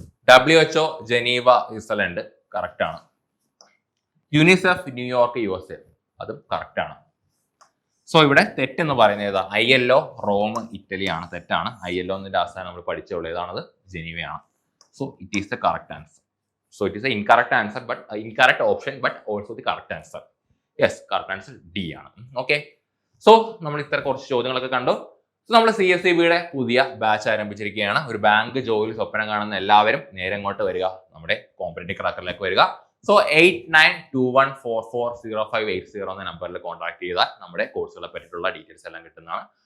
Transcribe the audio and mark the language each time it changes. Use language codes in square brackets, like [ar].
[ml] WHO Geneva Switzerland correct ആണ്. UNICEF New York USA അതും correct ആണ്. സോ ഇവിടെ തെറ്റെന്ന് പറയുന്നത് ഏതാ? ILO Rome ഇറ്റലിയാണ്. തെറ്റാണ്. ILO എന്നതിന്റെ അവസാനം നമ്മൾ പഠിച്ചുള്ള ഏതാണത്? ജനീവയാണ്. [en] So it is the correct answer. So it is an incorrect answer, but incorrect option, but also the correct answer. Yes, correct answer D ആണ്. [ml] ഓക്കെ, സോ നമ്മൾ ഇത്ര കുറച്ച് ചോദ്യങ്ങളൊക്കെ കണ്ടു. സോ നമ്മൾ CSEB-യുടെ പുതിയ ബാച്ച് ആരംഭിച്ചിരിക്കുകയാണ്. ഒരു ബാങ്ക് ജോലി സ്വപ്നം കാണുന്ന എല്ലാവരും നേരെ ഇങ്ങോട്ട് വരിക, നമ്മുടെ കോമ്പറ്റേറ്റീവ് ക്രാക്കറിലേക്ക് വരിക. സോ 8921440580 എന്ന നമ്പറിൽ കോൺടാക്ട് ചെയ്താൽ നമ്മുടെ കോഴ്സുകളെ പറ്റിയിട്ടുള്ള ഡീറ്റെയിൽസ് എല്ലാം കിട്ടുന്നതാണ്.